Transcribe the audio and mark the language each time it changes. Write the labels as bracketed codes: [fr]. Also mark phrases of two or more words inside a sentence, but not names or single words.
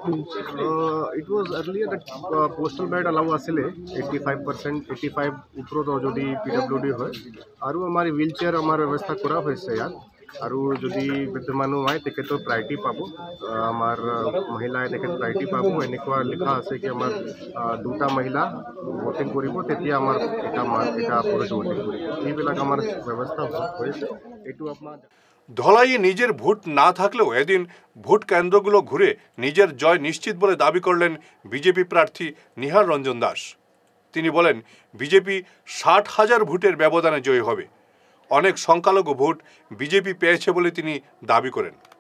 [en] It was earlier postal ballot allow [as] আছিলে 85% 85 ওপৰত যদি PWD হয় আৰু আমাৰ [en] wheel chair [as] আমাৰ ব্যৱস্থা কৰা হৈছে ইয়াত। আৰু যদি বৃদ্ধ মানুহ হয় তেখেতৰ প্ৰায়ৰিটি পাব। আমাৰ মহিলাই তেখেত প্ৰায়ৰিটি পাব। এনেকুৱা লিখা আছে কি আমাৰ 2টা মহিলা ভোটিং কৰিব, তেতিয়া আমাৰ এটা পুৰুষ ভোটিং কৰিব। এইবিলাক আমাৰ ব্যৱস্থা হয়েছে। এইটো আপনার [bn] ধলাইয়ে নিজের ভোট না থাকলেও এদিন ভোট কেন্দ্রগুলো ঘুরে নিজের জয় নিশ্চিত বলে দাবি করলেন বিজেপি প্রার্থী নিহার রঞ্জন দাস। তিনি বলেন বিজেপি 60,000 ভোটের ব্যবধানে জয়ী হবে। অনেক সংখ্যালঘু ভোট বিজেপি পেয়েছে বলে তিনি দাবি করেন।